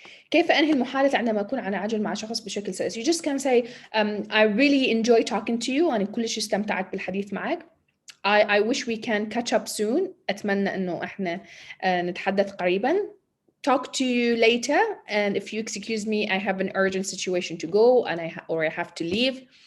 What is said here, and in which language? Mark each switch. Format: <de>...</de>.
<ar>كيف أنهي المحادثة عندما أكون على عجل مع شخص بشكل سلس؟</ar> <en>You just can say I really enjoy talking to you.</en> <ar>أنا كلش استمتعت بالحديث معك.</ar> <en>I wish we can catch up soon.</en> <ar>أتمنى إنه إحنا نتحدث قريباً.</ar> <en>Talk to you later. And if you excuse me, I have an urgent situation to go and I have to leave.</en>